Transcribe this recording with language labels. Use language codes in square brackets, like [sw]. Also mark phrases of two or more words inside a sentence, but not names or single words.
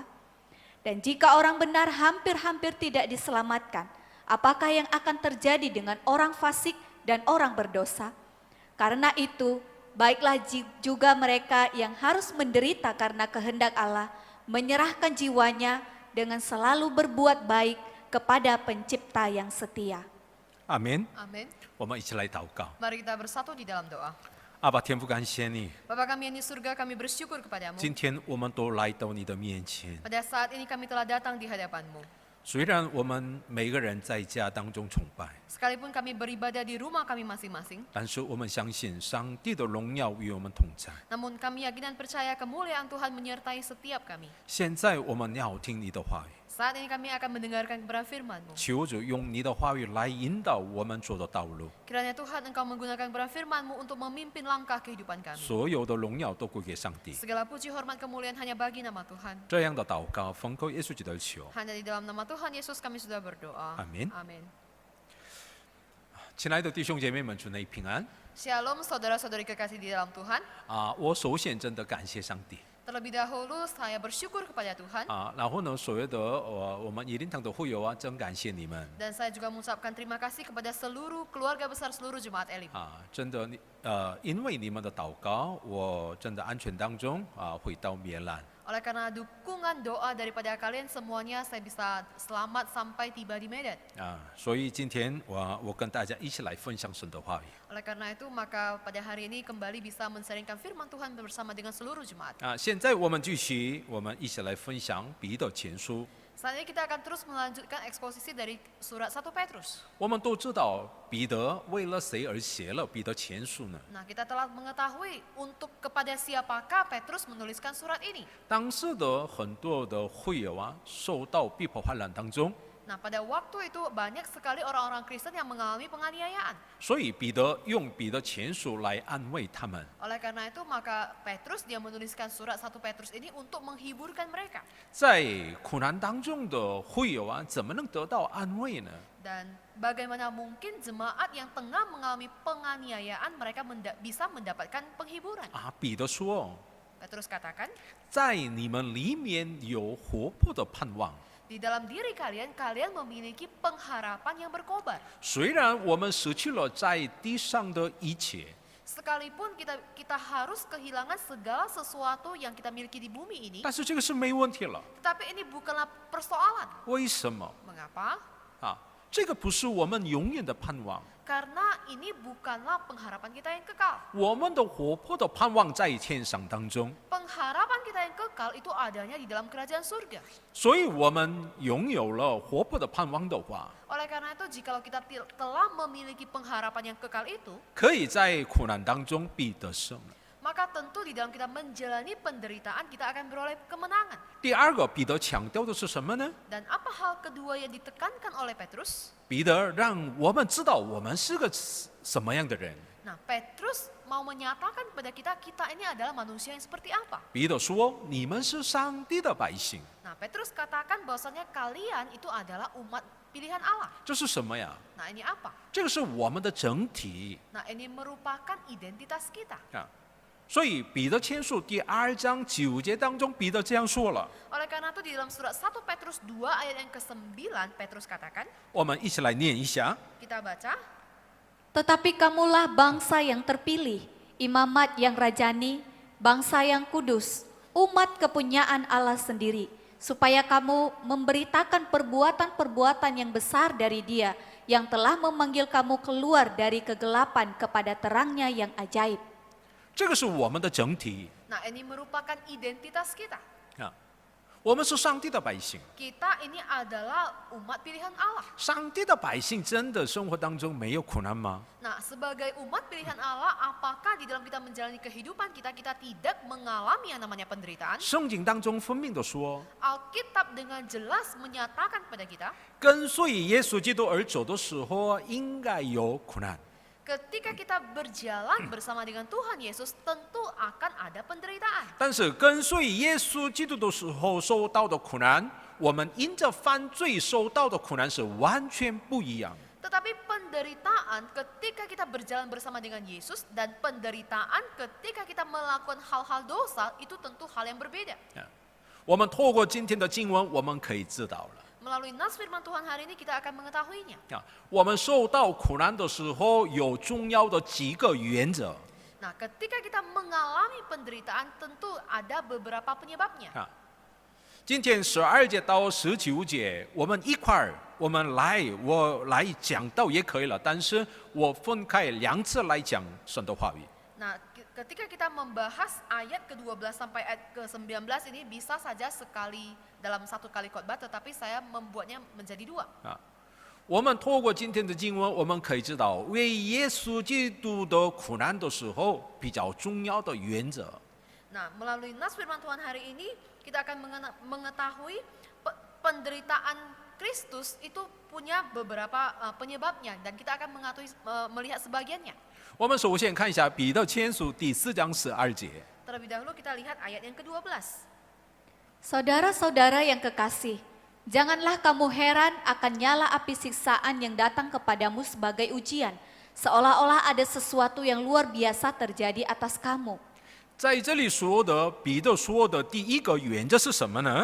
[id] Dan jika orang benar hampir-hampir tidak diselamatkan, apakah yang akan terjadi dengan orang fasik dan orang berdosa? Karena itu, baiklah juga mereka yang harus menderita karena kehendak Allah, menyerahkan jiwanya dengan selalu berbuat baik kepada Pencipta yang setia. [zh] 阿门。 [id] Amin. [zh] 我们一起来祷告。 [id] Mari kita bersatu di dalam doa. [zh] 阿爸天父，感谢你， [id] Bapa kami yang di surga, kami bersyukur kepadamu. [zh] 今天我们都来到你的面前。 [id] Pada saat ini kami telah datang di hadapanmu. [zh] 虽然我们每个人在家当中崇拜， [id] Sekalipun kami beribadah di rumah kami masing-masing, [zh] 但是我们相信上帝的荣耀与我们同在。 [id] namun kami yakin dan percaya kemuliaan Tuhan menyertai setiap kami. [zh] 现在我们要听你的话语， [id] Saat ini kami akan mendengarkan kebenaran firman-Mu. [zh] 求主用你的话语来引导我们走的道路。 [id] Kiranya Tuhan Engkau menggunakan kebenaran firman-Mu untuk memimpin langkah kehidupan kami. [zh] 所有的荣耀都归给上帝。 [id] Segala puji hormat kemuliaan hanya bagi nama Tuhan. [zh] 这样的祷告，奉靠耶稣基督的求。 [id] Hanya di dalam nama Tuhan Yesus kami sudah berdoa. Amin. Amin. [zh] 亲爱的弟兄姐妹们，主内平安。 [id] Shalom saudara-saudari kekasih di dalam Tuhan. [zh] 我首先真的感谢上帝。 [id] Terlebih dahulu saya bersyukur kepada Tuhan. [zh] 然后呢，所有的我们一灵堂的会友真感谢你们。 [id] Dan saya juga mengucapkan terima kasih kepada seluruh keluarga besar seluruh jemaat Elim. [zh] 真的因为你们的祷告，我真的安全当中回到米兰。 [id] Oleh karena dukungan doa daripada kalian semuanya, saya bisa selamat sampai tiba di Medan. [zh] 所以今天我跟大家一起来分享神的话语。 [id] Oleh karena itu, maka pada hari ini kembali bisa mensaringkan firman Tuhan bersama dengan seluruh jemaat. [zh] 现在我们继续，我们一起来分享彼得前书。 [id] Saat ini kita akan terus melanjutkan eksposisi dari surat 1 Petrus. [zh] 我们都知道彼得为了谁而写了彼得前书呢？ [id] Nah, kita telah mengetahui untuk kepada siapakah Petrus menuliskan surat ini. [zh] 当时的很多的会友受到逼迫患难当中， [id] Nah, pada waktu itu banyak sekali orang-orang Kristen yang mengalami penganiayaan. [zh] 所以彼得用彼得前书来安慰他们。 [id] Oleh karena itu, maka Petrus dia menuliskan surat 1 Petrus ini untuk menghiburkan mereka. [zh] 在苦难当中的会友怎么能得到安慰呢？ [id] Dan bagaimana mungkin jemaat yang tengah mengalami penganiayaan mereka bisa mendapatkan penghiburan? [zh] 彼得说， [id] Petrus katakan, [zh] 在你们里面有活泼的盼望。 [id] di dalam diri kalian, kalian memiliki pengharapan yang berkobar. [zh] 虽然我们失去了在地上的一切， [id] Sekalipun kita harus kehilangan segala sesuatu yang kita miliki di bumi ini, [zh] 但是这个是没问题了。 [id] tetapi ini bukanlah persoalan. [zh] 为什么？ [id] Mengapa? [zh] 这个不是我们永远的盼望， [id] Karena ini bukanlah pengharapan kita yang kekal. [zh] 我们的活泼的盼望在天上当中， [id] Pengharapan kita yang kekal itu adanya di dalam kerajaan surga. [zh] 所以我们拥有了活泼的盼望的话， [id] Oleh karena itu, jikalau kita telah memiliki pengharapan yang kekal itu, [zh] 可以在苦难当中必得胜了。 [id] maka tentu di dalam kita menjalani penderitaan, kita akan beroleh kemenangan. [zh] 第二个，彼得强调的是什么呢？ [id] Dan apa hal kedua yang ditekankan oleh Petrus? [zh] 彼得让我们知道我们是个什么样的人。 [id] Nah, Petrus mau menyatakan kepada kita, kita ini adalah manusia yang seperti apa. [zh] 彼得说：“你们是上帝的百姓。 [id] Nah, Petrus katakan bahwasanya kalian itu adalah umat pilihan Allah. ” [zh] 这是什么呀？ [id] Nah, ini apa? [zh] 这个是我们的整体 [id] Nah, ini merupakan identitas kita. [zh] 所以彼得前书第2章9节当中，彼得这样说了。 [id] Oleh karena itu, di dalam surat 1 Petrus 2 ayat yang ke-9, Petrus katakan, [zh] 我们一起来念一下。 [id] kita baca, Tetapi kamulah bangsa yang terpilih, imamat yang rajani, bangsa yang kudus, umat kepunyaan Allah sendiri, supaya kamu memberitakan perbuatan-perbuatan yang besar dari Dia, yang telah memanggil kamu keluar dari kegelapan kepada terangnya yang ajaib. [zh] 这个是我们的整体 [id] nah ini merupakan identitas kita. [zh] 我们是上帝的百姓。 [id] Kita ini adalah umat pilihan Allah. [zh] 上帝的百姓真的生活当中没有苦难吗？ [id] Nah, sebagai umat pilihan Allah, apakah di dalam kita menjalani kehidupan kita tidak mengalami yang namanya penderitaan? [zh] 圣经当中分明的说， [id] Alkitab dengan jelas menyatakan kepada kita, [zh] 跟随耶稣基督而走的时候，应该有苦难。 [id] ketika kita berjalan bersama dengan Tuhan Yesus, tentu akan ada penderitaan. [zh] 但是跟随耶稣基督的时候受到的苦难，我们因着犯罪受到的苦难是完全不一样。 [id] Tetapi penderitaan ketika kita berjalan bersama dengan Yesus dan penderitaan ketika kita melakukan hal-hal dosa itu tentu hal yang berbeda. [zh] 我们透过今天的经文，我们可以知道了。 [id] Melalui nas firman Tuhan hari ini kita akan mengetahuinya. [zh] 我们受到苦难的时候，有重要的几个原则。 [id] Nah, ketika kita mengalami penderitaan tentu ada beberapa penyebabnya. [zh] 今天12节到19节，我们一块儿，我来讲到也可以了，但是我分开2次来讲神的话语。 [id] Nah, ketika kita membahas ayat ke-12 sampai ayat ke-19 ini bisa saja sekali dalam satu kali khotbah, tetapi saya membuatnya menjadi 2. [zh] 我们透过今天的经文，我们可以知道为耶稣基督的苦难的时候比较重要的原则。 [id] Nah, melalui nas firman Tuhan hari ini kita akan mengetahui penderitaan Kristus itu punya beberapa penyebabnya dan kita akan melihat sebagiannya. [zh] 我们首先看一下彼得前书第4章12节。 [id] Terlebih dahulu kita lihat ayat yang ke-12. Saudara-saudara yang kekasih, janganlah kamu heran akan nyala api siksaan yang datang kepadamu sebagai ujian, seolah-olah ada sesuatu yang luar biasa terjadi atas kamu. [zh] 在这里说的彼得说的第一个原则是什么呢？